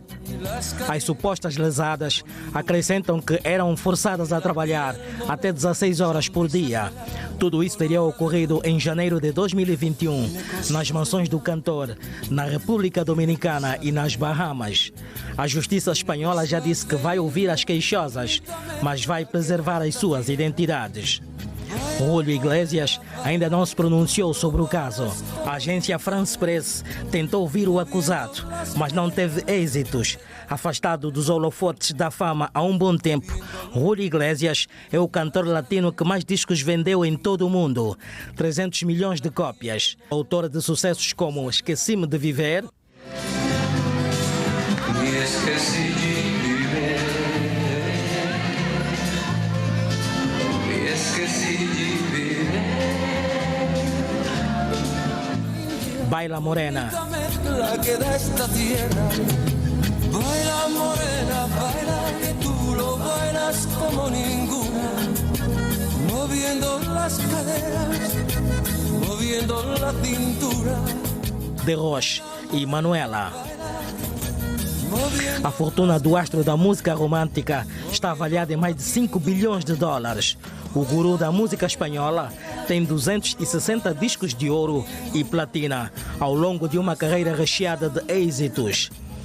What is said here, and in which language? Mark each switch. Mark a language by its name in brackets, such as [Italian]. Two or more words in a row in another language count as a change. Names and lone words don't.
[Portuguese] As supostas lesadas acrescentam que eram forçadas a trabalhar até 16 horas por dia. Tudo isso teria ocorrido em janeiro de 2021, nas mansões do cantor, na República Dominicana e nas Bahamas. A Justiça Espanhola já disse que vai ouvir as queixosas, mas vai preservar as suas identidades. Julio Iglesias ainda não se pronunciou sobre o caso. A agência France Press tentou ouvir o acusado, mas não teve êxitos. Afastado dos holofotes da fama há um bom tempo, Julio Iglesias é o cantor latino que mais discos vendeu em todo o mundo, 300 milhões de cópias. Autor de sucessos como Esqueci-me de Viver, Baila Morena. [Spanish] Baila morena, baila que tú lo bailas como ninguna, moviendo las caderas, moviendo la cintura. [Portuguese] De Roche e Manuela. A fortuna do astro da música romântica está avaliada em mais de 5 bilhões de dólares. O guru da música espanhola tem 260 discos de ouro e platina ao longo de uma carreira recheada de êxitos.